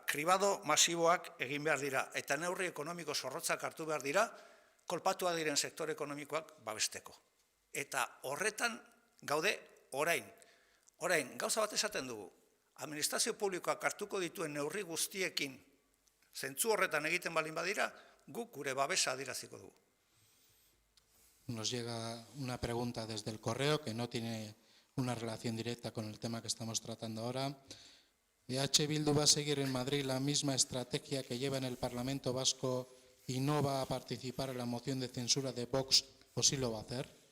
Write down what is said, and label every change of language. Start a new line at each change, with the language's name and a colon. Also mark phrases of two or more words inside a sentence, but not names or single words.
Basque: Kribado masiboak egin behar dira. Eta neurri ekonomiko zorrotzak hartu behar dira, kolpatuak diren sektore ekonomikoak babesteko. Eta horretan gaude orain. Orain, gauza bat esaten dugu. Administrazio publikoak hartuko dituen neurri guztiekin zentzu horretan egiten balin badira, guk gure babesa adieraziko dugu.
Spanish: Nos llega una pregunta desde el correo que no tiene una relación directa con el tema que estamos tratando ahora. EH Bildu va a seguir en Madrid la misma estrategia que lleva en el Parlamento Vasco y no va a participar en la moción de censura de Vox, ¿o sí lo va a hacer?